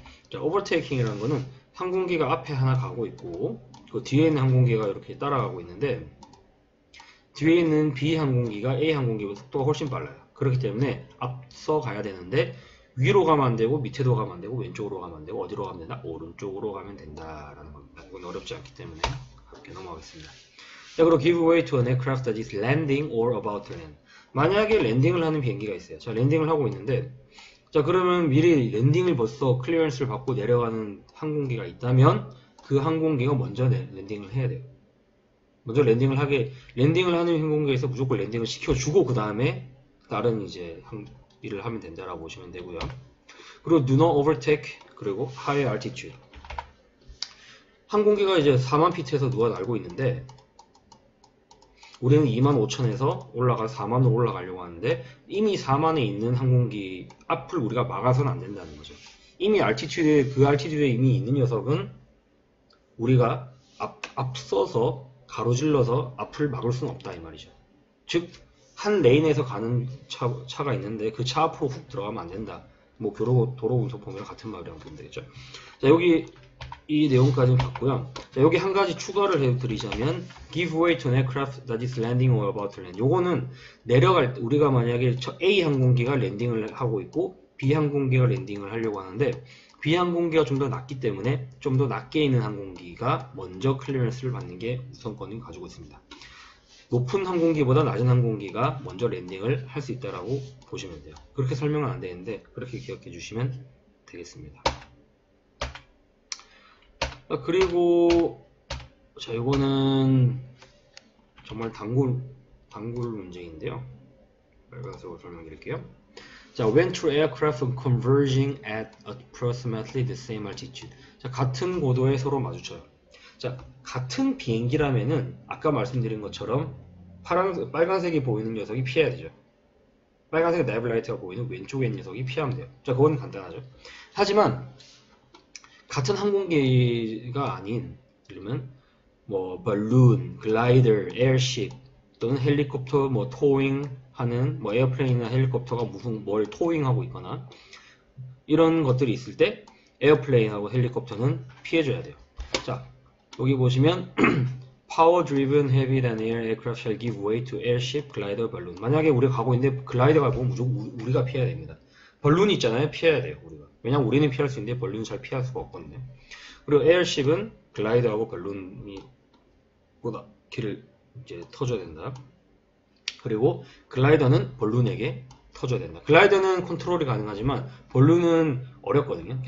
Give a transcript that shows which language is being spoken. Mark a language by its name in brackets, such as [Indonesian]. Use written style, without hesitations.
[Korean] 자, overtaking이라는 거는 항공기가 앞에 하나 가고 있고 그 뒤에 있는 항공기가 이렇게 따라가고 있는데 뒤에 있는 B 항공기가 A 항공기보다 속도가 훨씬 빨라요. 그렇기 때문에 앞서 가야 되는데 위로 가면 안 되고 밑에도 가면 안 되고 왼쪽으로 가면 안 되고 어디로 가면 된다? 오른쪽으로 가면 된다라는 겁니다. 이건 어렵지 않기 때문에 이렇게 넘어가겠습니다. [English] 자, 그리고 give way to an aircraft that is landing or about to land. [Korean] 만약에 랜딩을 하는 비행기가 있어요. 자, 랜딩을 하고 있는데 자, 그러면 미리 랜딩을 벌써 클리어런스를 받고 내려가는 항공기가 있다면 그 항공기가 먼저 랜딩을 해야 돼요. 먼저 랜딩을 하는 항공기에서 무조건 랜딩을 시켜주고 그 다음에 다른 이제 일을 하면 된다라고 보시면 되고요. [English] 그리고 do not overtake 그리고 high altitude. [Korean] 항공기가 이제 4만 피트에서 누가 날고 있는데 우리는 25,000에서 올라가 4만으로 올라가려고 하는데 이미 4만에 있는 항공기 앞을 우리가 막아서는 안 된다는 거죠. 이미 그 알티튜드에 이미 있는 녀석은 우리가 앞서서 가로질러서 앞을 막을 수는 없다 이 말이죠. 즉 한 레인에서 가는 차가 있는데 그 차 앞으로 훅 들어가면 안 된다. 뭐 도로운송법이랑 같은 말이라고 보면 되겠죠. 자, 여기 이 내용까지는 봤고요. 자, 여기 한 가지 추가를 해드리자면 [English] give way to an aircraft that is landing or about to land. [Korean] 요거는 내려갈 때 우리가 만약에 A 항공기가 랜딩을 하고 있고 B 항공기가 랜딩을 하려고 하는데 B 항공기가 좀 더 낮기 때문에 좀 더 낮게 있는 항공기가 먼저 클리어런스를 받는 게 우선권을 가지고 있습니다. 높은 항공기보다 낮은 항공기가 먼저 랜딩을 할 수 있다라고 보시면 돼요. 그렇게 설명은 안 되는데 그렇게 기억해 주시면 되겠습니다. 그리고 자, 이거는 정말 단골 문제인데요. 빨간색으로 설명드릴게요. [English] 자, when two aircraft converging at approximately the same altitude. [Korean] 자, 같은 고도에 서로 마주쳐요. 자, 같은 비행기라면은 아까 말씀드린 것처럼 빨간색이 보이는 녀석이 피해야 되죠. 빨간색 네블라이트가 보이는 왼쪽에 있는 녀석이 피하면 돼요. 자, 그건 간단하죠. 하지만 같은 항공기가 아닌, 그러면 뭐 발룬, 글라이더, 에어쉽 또는 헬리콥터 뭐 토잉하는 뭐 에어플레인이나 헬리콥터가 무슨 뭘 토잉하고 있거나 이런 것들이 있을 때 에어플레인하고 헬리콥터는 피해줘야 돼요. 자, 여기 보시면 [English] Power driven heavy than air aircraft shall give way to airship, glider, balloon. [Korean] 만약에 우리가 가고 있는데 글라이더가 보면 무조건 우리가 피해야 됩니다. 발룬이 있잖아요. 피해야 돼요. 우리가. 왜냐면 우리는 피할 수 있는데 발룬은 잘 피할 수가 없거든요. 그리고 에어쉽은 글라이더하고 발룬이 보다 길을 이제 터줘야 된다. 그리고 글라이더는 발룬에게 터줘야 된다. 글라이더는 컨트롤이 가능하지만 발룬은 어렵거든요.